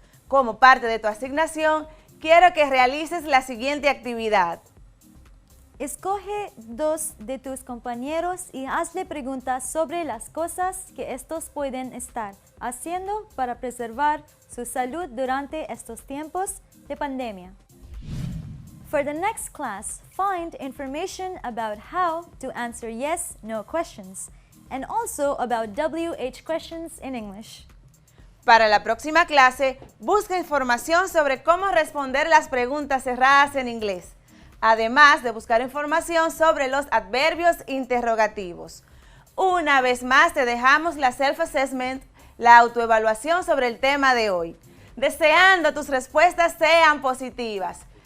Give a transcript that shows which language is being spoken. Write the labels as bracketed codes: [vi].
[es] Como parte de tu asignación, quiero que realices la siguiente actividad. Escoge 2 de tus compañeros y hazle preguntas sobre las cosas que estos pueden estar haciendo para preservar su salud durante estos tiempos de pandemia. [en] For the next class, find information about how to answer yes/no questions and also about WH questions in English. [es] Para la próxima clase, busca información sobre cómo responder las preguntas cerradas en inglés, además de buscar información sobre los adverbios interrogativos. Una vez más te dejamos la self-assessment, la autoevaluación sobre el tema de hoy, deseando tus respuestas sean positivas.